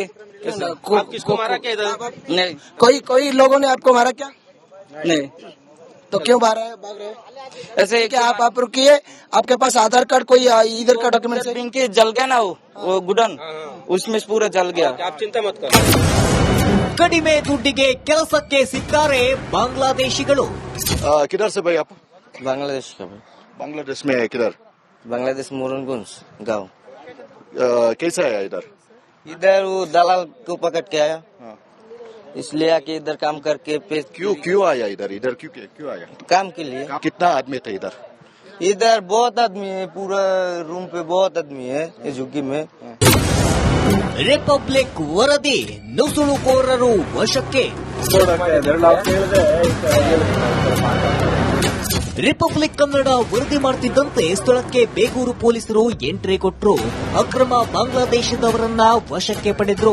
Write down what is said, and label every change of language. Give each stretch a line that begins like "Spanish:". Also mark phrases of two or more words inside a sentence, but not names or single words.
Hindi: आप किसको मारा क्या इधर? नहीं कोई लोगों ने आपको मारा क्या? नहीं, तो क्यों भाग रहे हो? ऐसे क्या आप रुकिए, आपके पास आधार कार्ड कोई इधर का डॉक्यूमेंट है? पिंकी जल गया ना, वो गुडन उसमें पूरा जल गया. आप चिंता मत करो.
Kannada: ಕಡಿಮೆ ದುಡ್ಡಿಗೆ ಕೆಲಸಕ್ಕೆ ಸಿಕ್ತಾರೆ ಬಾಂಗ್ಲಾದೇಶಿಗಳು.
Hindi: किधर से भाई आप? बांग्लादेश का भाई. बांग्लादेश में किधर? बांग्लादेश मोरनगंज गाँव. कैसे आया इधर? इधर वो दलाल को पकड़ के आया, हाँ. इसलिए आके इधर काम करके क्यों आया इधर? क्यों आया? काम के लिए. कितना आदमी था इधर? इधर बहुत आदमी है, पूरा रूम पे बहुत आदमी है इस झुग्गी में.
Kannada: ರಿಪಬ್ಲಿಕ್ ವರದಿ. ನುಸುಳುಕೋರರು ವಶಕ್ಕೆ. ರಿಪಬ್ಲಿಕ್ ಕನ್ನಡ ವರದಿ ಮಾಡ್ತಿದ್ದಂತೆ ಸ್ಥಳಕ್ಕೆ ಬೇಗೂರು ಪೊಲೀಸರು ಎಂಟ್ರಿ ಕೊಟ್ಟರು. ಅಕ್ರಮ ಬಾಂಗ್ಲಾದೇಶದವರನ್ನ ವಶಕ್ಕೆ ಪಡೆದ್ರು.